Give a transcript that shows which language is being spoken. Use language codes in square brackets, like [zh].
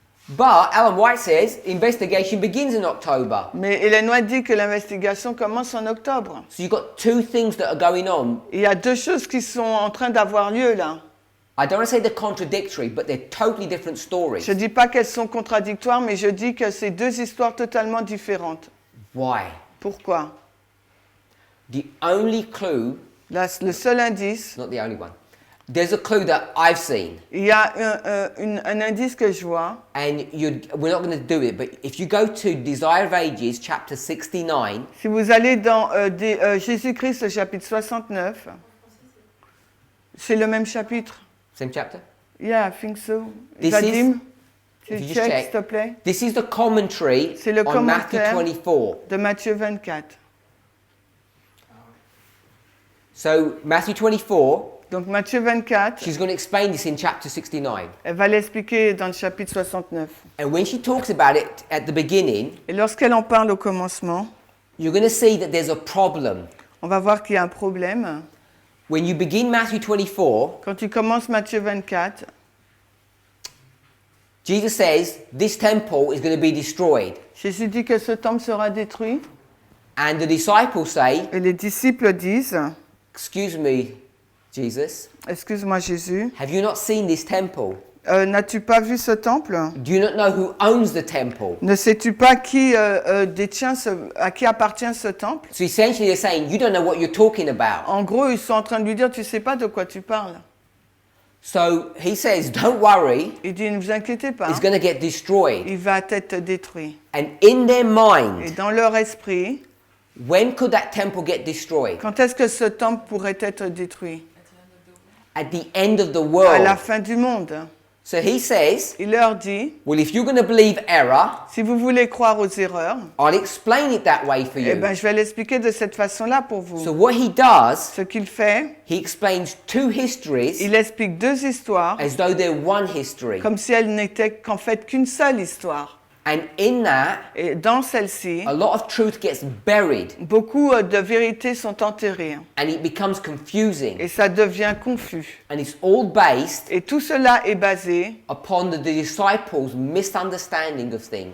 [en] but Ellen White says investigation begins in October. [fr] Mais Ellen White dit que l'investigation commence en octobre. [en] So you've got two things that are going on. [fr] Il y a deux choses qui sont en train d'avoir lieu là. [en] I don't want to say they're contradictory, but they're totally different stories. [fr] Je ne dis pas qu'elles sont contradictoires, mais je dis que c'est deux histoires totalement différentes. [en] Why? [fr] Pourquoi? [en] The only clue, [fr] Le seul indice, [en] not the only one, There's a clue that I've seen, [fr] Il y a un indice que je vois. [en] and we're not going to do it, but if you go to Desire of Ages, chapter 69, [fr] Si vous allez dans Jésus-Christ, le chapitre 69, c'est le même chapitre. [en] same chapter? Yeah, I think so. This Vadim, if you [fr] tu [en] just check, check, [fr] s'il te plaît, [en] this is the commentary [fr] C'est le [en] on Matthew [fr] commentaire. [en] 24. [fr] de Matthieu 24. [en] So, Matthew 24, [fr] Donc Matthieu 24, [en] she's going to explain this in chapter 69. [fr] elle va l'expliquer dans le chapitre 69. [en] And when she talks about it at the beginning, [fr] Et lorsqu'elle en parle au commencement, [en] you're going to see that there's a problem. [fr] on va voir qu'il y a un problème. [en] When you begin Matthew 24, [fr] Quand tu commences Matthieu 24, [en] Jesus says this temple is going to be destroyed. [fr] Jésus dit que ce temple sera détruit. [en] And the disciples say, [fr] Et les disciples disent, [en] excuse me, Jesus, [fr] excuse-moi Jésus, [en] have you not seen this temple? [fr] n'as-tu pas vu ce temple? [en] Do you not know who owns the temple? [fr] Ne sais-tu pas qui détient à qui appartient ce temple? [en] So essentially they're saying, you don't know what you're talking about. [fr] En gros, ils sont en train de lui dire, tu sais pas de quoi tu parles. [en] So he says, don't worry, [fr] Il dit, ne vous inquiétez pas, [en] it's going to get destroyed. [fr] il va être détruit. [en] And in their [fr] Et [en] mind, [fr] dans leur esprit, [en] when could that temple get destroyed? [fr] quand est-ce que ce temple pourrait être détruit? [en] At the end of the [fr] À la [en] world. [fr] fin du monde. [en] So he says, [fr] Il leur dit, [en] well, if you're going to believe error, [fr] si vous voulez croire aux erreurs, [en] I'll explain it that way for eh you. [fr] ben, je vais l'expliquer de cette façon-là pour [en] So [fr] vous. [en] what he does, [fr] Ce qu'il fait, [en] he explains two histories [fr] il explique deux histoires [en] as though they're one history. [fr] comme si elles n'étaient qu'en fait qu'une seule histoire. [en] And in that, [fr] Et dans celle-ci, [en] a lot of truth gets buried [fr] beaucoup de vérités sont enterrées [en] and it becomes confusing. [fr] et ça devient confus. [en] And it's all based [fr] Et tout cela est basé [en] upon the disciples' misunderstanding of things,